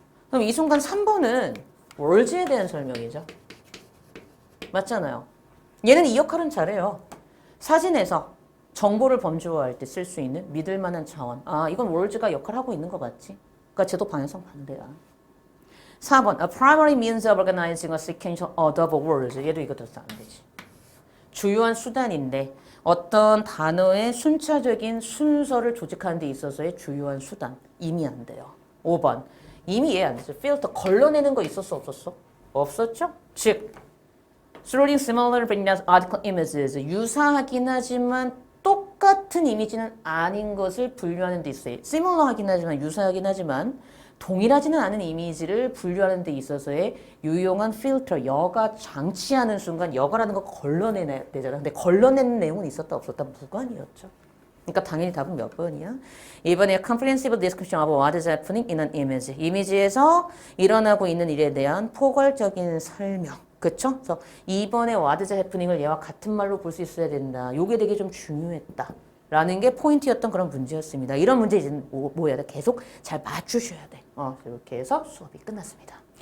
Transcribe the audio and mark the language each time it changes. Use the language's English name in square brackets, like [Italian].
[Korean] 그럼 이 순간 3번은 월즈에 대한 설명이죠. 맞잖아요. 얘는 이 역할은 잘해요. 사진에서 정보를 범주화할 때 쓸 수 있는 믿을 만한 자원. 이건 월즈가 역할하고 있는 거 맞지? 그러니까 쟤도 방향성 반대야. [English] 4번, a primary means of organizing a sequential order of words. [Korean] 얘도 이거 더 안 되지. 주요한 수단인데 어떤 단어의 순차적인 순서를 조직하는 데 있어서의 주요한 수단. 이미 안 돼요. 5번. 이미 이해 안 되죠. 필터 걸러내는 거 있었어 없었어? 없었죠? 즉 [English] Sorting similar but not identical images. [Korean] 유사하긴 하지만 똑같은 이미지는 아닌 것을 분류하는 데 있어요. similar하긴 하지만 유사하긴 하지만 동일하지는 않은 이미지를 분류하는 데 있어서의 유용한 필터, 여가 장치하는 순간 여가라는 거 걸러내야 되잖아. 근데 걸러내는 내용은 있었다 없었다 무관이었죠. 그러니까 당연히 답은 몇 번이야? 이번에 [English] comprehensive description of what is happening in an image. [Korean] 이미지에서 일어나고 있는 일에 대한 포괄적인 설명. 그쵸? 그래서 이번에 [English] what is happening [Korean] 을 얘와 같은 말로 볼 수 있어야 된다. 요게 되게 좀 중요했다. 라는 게 포인트였던 그런 문제였습니다. 이런 문제 이제 뭐 해야 돼? 계속 잘 맞추셔야 돼. 이렇게 해서 수업이 끝났습니다.